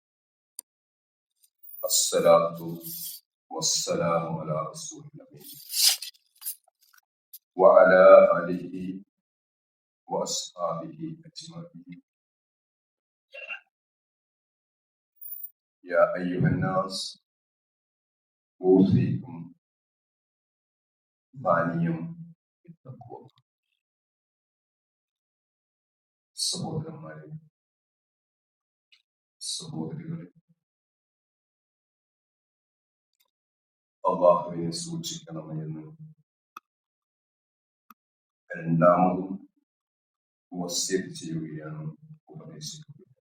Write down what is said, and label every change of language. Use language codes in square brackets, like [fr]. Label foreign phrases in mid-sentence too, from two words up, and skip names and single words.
[ar] الصلاة والسلام على رسول الله وعلى آله وأصحابه أجمعين. يا أيها الناس أوصيكم ثانيا بالتقوى. [ml] സഹോദരന്മാരെ, സഹോദരികളെ, അല്ലാഹുവിനെ സൂക്ഷിക്കണമെന്ന് രണ്ടാമതും വസിയത്ത് ചെയ്യുകയാണ്, ഉപദേശിക്കുക.